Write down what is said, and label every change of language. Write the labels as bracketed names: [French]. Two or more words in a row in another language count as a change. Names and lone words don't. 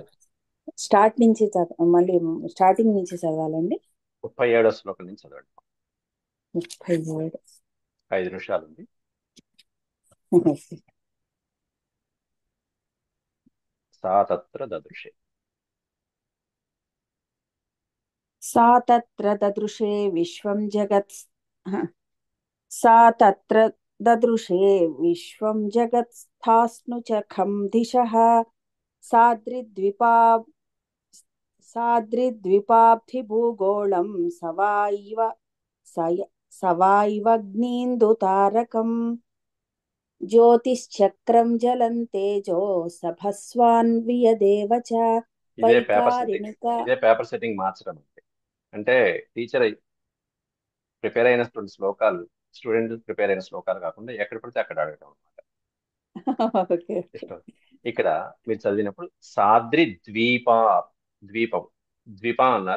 [Telugu] స్టార్ట్ నుంచి మళ్ళీ స్టార్టింగ్ నుంచి చదవాలండి. 37వ శ్లోకం నుంచి చదవండి. 37 5 నిమిషాలు ఉంది. [Sanskrit] సా తత్ర దదృశే सा तत्र ददृशे विश्वं जगत् सा तत्र ददृशे विश्वं जगत्स्थास्नुचखं दिशः साद्रिद्विपाब्धिभूगोळं सवाइवग्नीन्दुतारकम् ज्योतिश्चक्रं जलं तेजो सभस्वान्वियदेव च [Telugu] ఇదే వైకారిణిక [English] paper setting [Telugu] మార్చడం అంటే [English] teacher prepare [Telugu] అయిన [English] student prepare [Telugu] అయిన శ్లోకాలు కాకుండా ఎక్కడ పడితే అక్కడ అడగడం అనమాట. ఇక్కడ మీరు చదివినప్పుడు సాద్రి ద్వీపం అన్నారు.